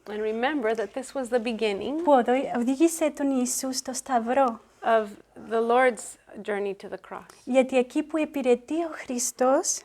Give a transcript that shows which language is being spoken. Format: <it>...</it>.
<en>and remember that this was the beginning</en> <el>που οδήγησε τον Ιησού στο Σταυρό.</el> <en>of the Lord's journey to the cross.</en> <el>Γιατί εκεί που υπηρετεί ο Χριστός</el>